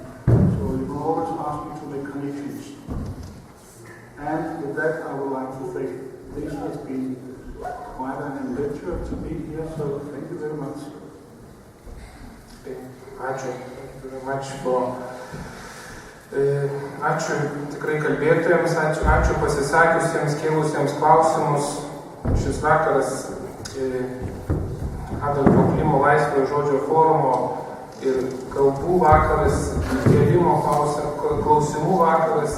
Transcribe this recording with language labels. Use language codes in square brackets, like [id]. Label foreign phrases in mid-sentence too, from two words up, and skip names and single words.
[en] So you can always ask me to make connections. And with that, I would like to say this has been quite an adventure to be here, so thank you very much. Ačiū. Thank you very much for... [lt] Ačiū tikrai kalbėtojams, ačiū pasisakiusiems, kėlusiems klausimus. Šis vakaras Adolfo Klimo laisvojo žodžio forumo ir kalbų vakaras, kėlimo klausimų vakaras.